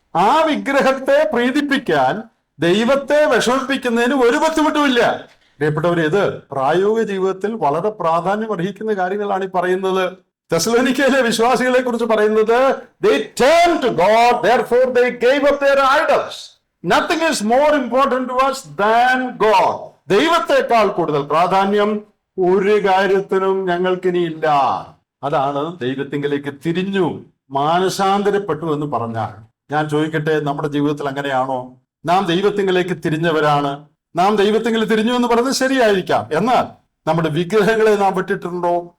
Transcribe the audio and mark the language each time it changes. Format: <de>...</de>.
<ml>ആ വിഗ്രഹത്തെ പ്രീതിപ്പിക്കാൻ ദൈവത്തെ വിഷമിപ്പിക്കുന്നതിന് ഒരു ബുദ്ധിമുട്ടുമില്ല. പ്രിയപ്പെട്ടവർ, ഇത് പ്രായോഗിക ജീവിതത്തിൽ വളരെ പ്രാധാന്യം അർഹിക്കുന്ന കാര്യങ്ങളാണ് ഈ പറയുന്നത്. തെസ്സലോനിക്കയിലെ വിശ്വാസികളെ കുറിച്ച് പറയുന്നത്,</ml> <en>they turned to God, therefore they gave up their idols. Nothing is more important to us than God.</en> <ml>ദൈവത്തെക്കാൾ കൂടുതൽ പ്രാധാന്യം ഒരു കാര്യത്തിനും ഞങ്ങൾക്കിനി ഇല്ല. അതാണ് ദൈവത്തിങ്കിലേക്ക് തിരിഞ്ഞു, മാനസാന്തരപ്പെട്ടു എന്ന് പറഞ്ഞാൽ. ഞാൻ ചോദിക്കട്ടെ, നമ്മുടെ ജീവിതത്തിൽ അങ്ങനെയാണോ? നാം ദൈവത്തിങ്കിലേക്ക് തിരിഞ്ഞവരാണ്. നാം ദൈവത്തിങ്കിൽ തിരിഞ്ഞു എന്ന് പറയുന്നത് ശരിയായിരിക്കാം. എന്നാൽ നമ്മുടെ വിഗ്രഹങ്ങളെ നാം വിട്ടിട്ടുണ്ടോ?</ml>